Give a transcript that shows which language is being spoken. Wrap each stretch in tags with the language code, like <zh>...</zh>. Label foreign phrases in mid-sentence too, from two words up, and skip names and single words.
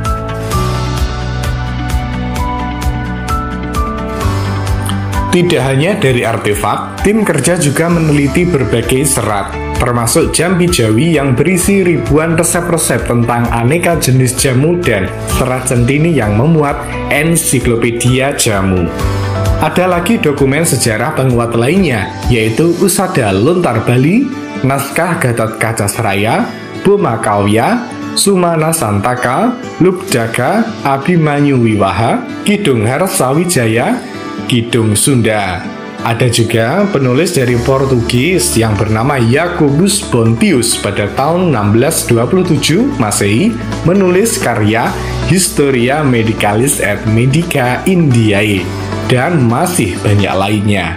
<id>Tidak hanya dari artefak, tim kerja juga meneliti berbagai serat, termasuk jambi jawi yang berisi ribuan resep-resep tentang aneka jenis jamu dan serat centini yang memuat ensiklopedia jamu. Ada lagi dokumen sejarah penguat lainnya, yaitu Usada Lontar Bali, Naskah Gatot Kaca Seraya, Boma Kawya, Sumana Santaka, Lubdaga, Abimanyu Wiwaha, Kidung Harsawijaya, Kidung Sunda. Ada juga penulis dari Portugis yang bernama Jacobus Bontius pada tahun 1627 Masehi menulis karya Historia Medicalis et Medica Indiae dan masih banyak lainnya.</id>